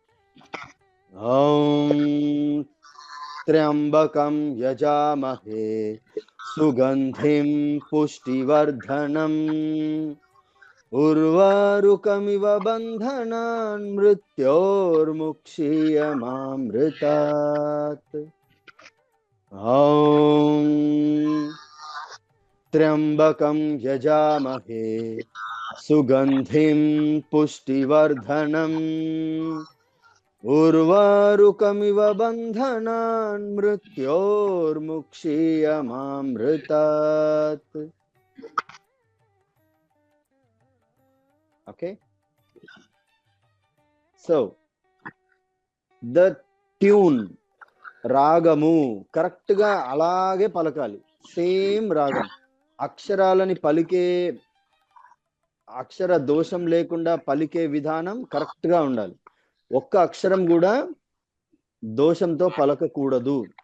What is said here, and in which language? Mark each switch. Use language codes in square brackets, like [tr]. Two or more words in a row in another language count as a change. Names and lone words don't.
[sa] ఓం త్ర్యంబకం యజామహే సుగంధిం పుష్టివర్ధనం ఉర్వారుకమివ బంధనాన్ మృత్యోర్ముక్షీయమామృతాత్. ఓం त्र्यंबकं यजामहे सुगंधिं पुष्टिवर्धनम् उर्वारुकमिव बन्धनान् मृत्योर्मुक्षीयमामृतात्. [en] Okay, so the tune [te] రాగము కరెక్ట్ గా అలాగే పలకాలి. సేమ్ రాగం, అక్షరాలని పలికే అక్షర దోషం లేకుండా పలికే విధానం కరెక్ట్ గా ఉండాలి. ఒక్క అక్షరం కూడా దోషంతో పలకకూడదు.